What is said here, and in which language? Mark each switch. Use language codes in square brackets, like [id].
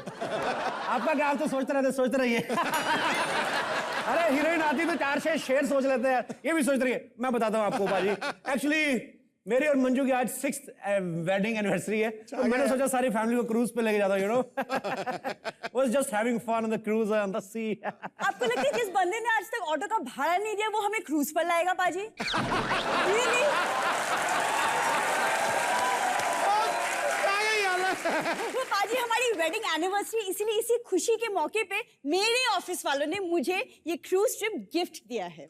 [hi] आपका क्या, आप तो सोचते रहिए। अरे हीरोइन आती तो 4 शेर सोच लेते हैं, ये भी सोच रही है। मैं बताता हूँ आपको बाजी, एक्चुअली मेरी और मंजू की आज 6th वेडिंग एनिवर्सरी है, तो मैंने सोचा सारी फैमिली को क्रूज पे लेके जाता हूँ, [en] You know. Was just having fun on the cruise on the sea. [hi] आपको लगता है जिस बंदे ने आज तक ऑटो का भाड़ा नहीं दिया वो हमें क्रूज पर लाएगा पाजी? [en] Really? [hi] तो पाजी हमारी वेडिंग एनिवर्सरी, इसीलिए इसी खुशी के मौके पे मेरे ऑफिस वालों ने मुझे ये क्रूज ट्रिप गिफ्ट दिया है।